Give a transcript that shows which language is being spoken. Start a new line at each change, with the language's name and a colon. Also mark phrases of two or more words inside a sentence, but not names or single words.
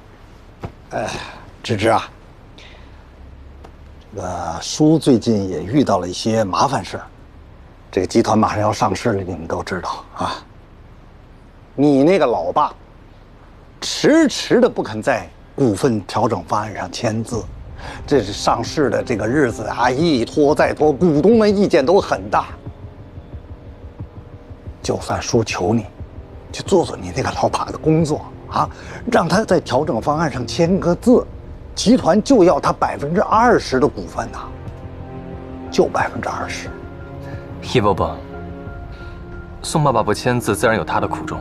Chinese: 芝芝啊，這個叔最近也遇到了一些麻煩事。這個集團馬上要上市了，你們都知道啊。你那個老爸，遲遲的不肯在股份調整方案上簽字，這是上市的這個日子啊，一拖再拖，股東們意見都很大。就算叔求你，去做做你那個老爸的工作啊，讓他在調整方案上簽個字， 集团就要他20%的股份呐，就20%。叶伯伯，宋爸爸不签字，自然有他的苦衷。